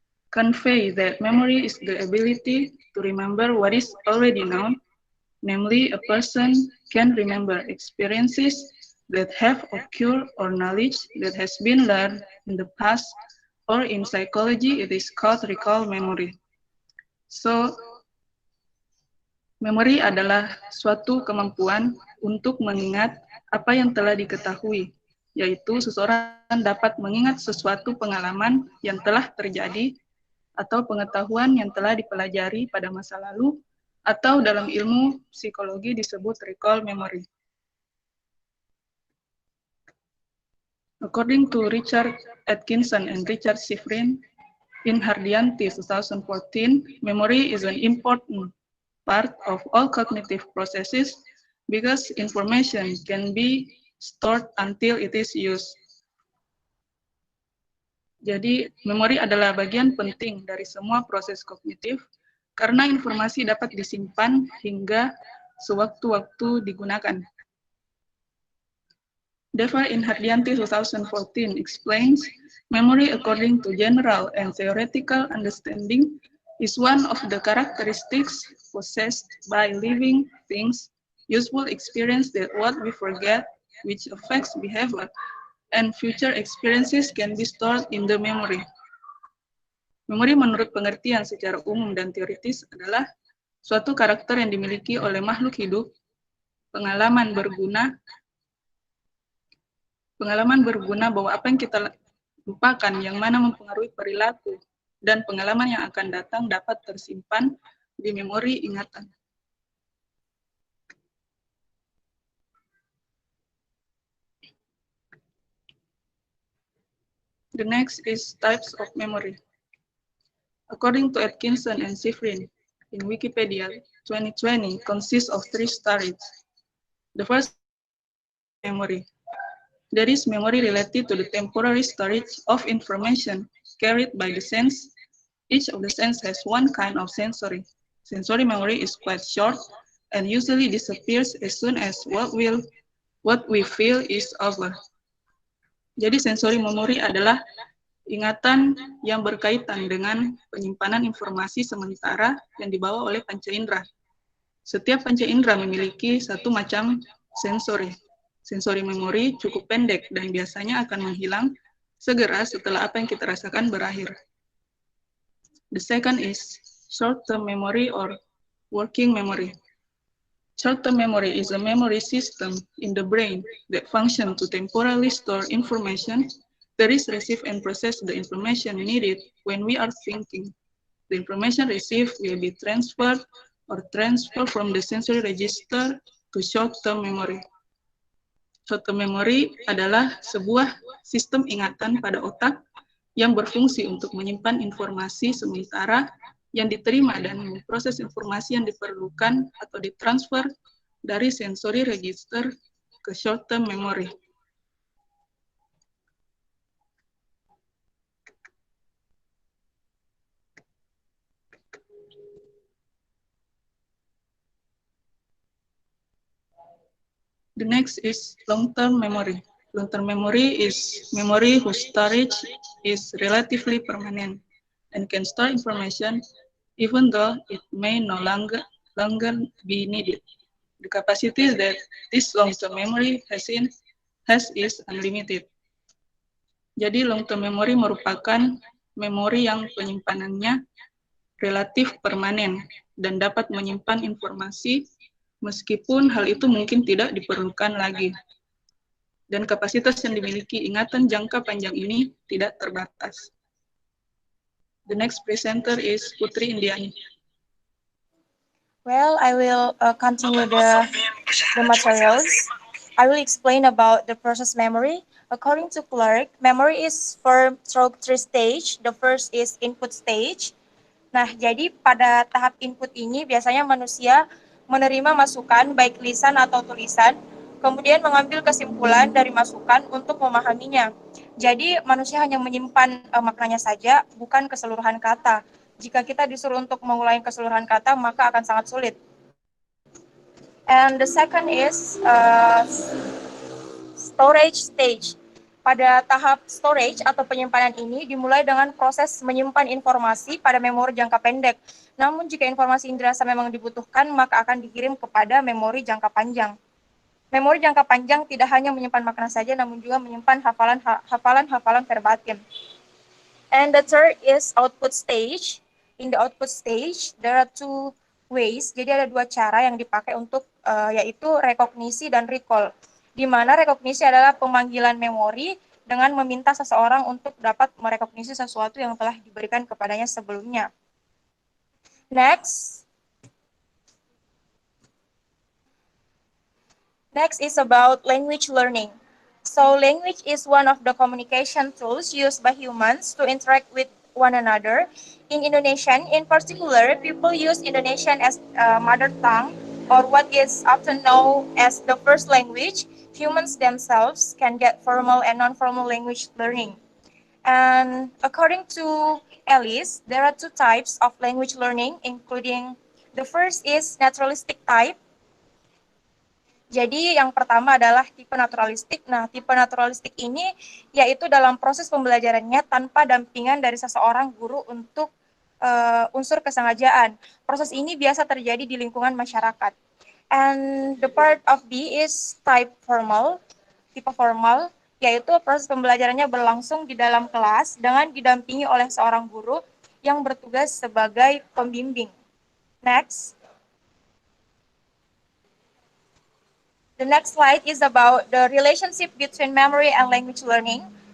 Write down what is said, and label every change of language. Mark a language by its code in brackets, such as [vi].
[en] convey that memory is the ability to remember what is already known, namely a person can remember experiences that have occurred or knowledge that has been learned in the past, or in psychology it is called recall memory. [id] So, memori adalah suatu kemampuan untuk mengingat apa yang telah diketahui, yaitu seseorang dapat mengingat sesuatu pengalaman yang telah terjadi atau pengetahuan yang telah dipelajari pada masa lalu, atau dalam ilmu psikologi disebut recall memory. [en] According to Richard Atkinson and Richard Shifrin, in Hardianti 2014, memory is an important part of all cognitive processes because information can be stored until it is used. [id] Jadi, memori adalah bagian penting dari semua proses kognitif karena informasi dapat disimpan hingga sewaktu-waktu digunakan. [en] Deva in Hardianti 2014 explains, memory according to general and theoretical understanding is one of the characteristics possessed by living things, useful experience that what we forget, which affects behavior, and future experiences can be stored in the memory. [id] Memori menurut pengertian secara umum dan teoritis adalah suatu karakter yang dimiliki oleh makhluk hidup, pengalaman berguna bahwa apa yang kita lupakan yang mana mempengaruhi perilaku dan pengalaman yang akan datang dapat tersimpan di memori ingatan. [en] The next is types of memory. According to Atkinson and Shifrin, in Wikipedia 2020 consists of 3 stages. The first memory. That is memory related to the temporary storage of information carried by the sense. Each of the sense has one kind of sensory. Sensory memory is quite short and usually disappears as soon as what we feel is over. [id] Jadi sensory memory adalah ingatan yang berkaitan dengan penyimpanan informasi sementara yang dibawa oleh panca indera. Setiap panca indera memiliki satu macam sensori. Sensori memori cukup pendek dan biasanya akan menghilang segera setelah apa yang kita rasakan berakhir. [en] The second is short-term memory or working memory. Short-term memory is a memory system in the brain that functions to temporarily store information that is received and process the information needed when we are thinking. The information received will be transferred from the sensory register to short-term memory. [id] Short-term memory adalah sebuah sistem ingatan pada otak yang berfungsi untuk menyimpan informasi sementara yang diterima dan memproses informasi yang diperlukan atau ditransfer dari sensory register ke short-term memory. [en] The next is long-term memory. Long-term memory is memory whose storage is relatively permanent and can store information even though it may no longer be needed. The capacity that this long-term memory has is unlimited. [id] Jadi long-term memory merupakan memori yang penyimpanannya relatif permanen dan dapat menyimpan informasi meskipun hal itu mungkin tidak diperlukan lagi. Dan kapasitas yang dimiliki ingatan jangka panjang ini tidak terbatas. [en] The next presenter is Putri Indiani. Well, I will continue the materials. I will explain about the process memory. According to Clark, memory is formed through 3 stages. The first is input stage. [id] Nah, jadi pada tahap input ini biasanya manusia menerima masukan baik lisan atau tulisan, kemudian mengambil kesimpulan dari masukan untuk memahaminya. Jadi manusia hanya menyimpan maknanya saja, bukan keseluruhan kata. Jika kita disuruh untuk mengulangi keseluruhan kata, maka akan sangat sulit. [en] And the second is storage stage. [id] Pada tahap storage atau penyimpanan ini dimulai dengan proses menyimpan informasi pada memori jangka pendek. Namun jika informasi indrasa memang dibutuhkan, maka akan dikirim kepada memori jangka panjang. Memori jangka panjang tidak hanya menyimpan makna saja, namun juga menyimpan hafalan verbatim. [en] And the third is output stage. In the output stage, there are 2 ways. [id] Jadi ada 2 cara yang dipakai untuk yaitu rekognisi dan recall. Di mana rekognisi adalah pemanggilan memori dengan meminta seseorang untuk dapat merekognisi sesuatu yang telah diberikan kepadanya sebelumnya. [en] Next is about language learning. So language is one of the communication tools used by humans to interact with one another. In Indonesian, in particular, people use Indonesian as mother tongue, or what is often known as the first language. Humans themselves can get formal and non-formal language learning. And according to Ellis, there are 2 types of language learning, including the first is naturalistic type. [id] Jadi yang pertama adalah tipe naturalistik. Nah, tipe naturalistik ini yaitu dalam proses pembelajarannya tanpa dampingan dari seseorang guru untuk unsur kesengajaan. Proses ini biasa terjadi di lingkungan masyarakat. [en] And the part of B is type formal, [id] tipe formal, yaitu proses pembelajarannya berlangsung di dalam kelas dengan didampingi oleh seorang guru yang bertugas sebagai pembimbing. [en] Next. The next slide is about the relationship between memory and language learning.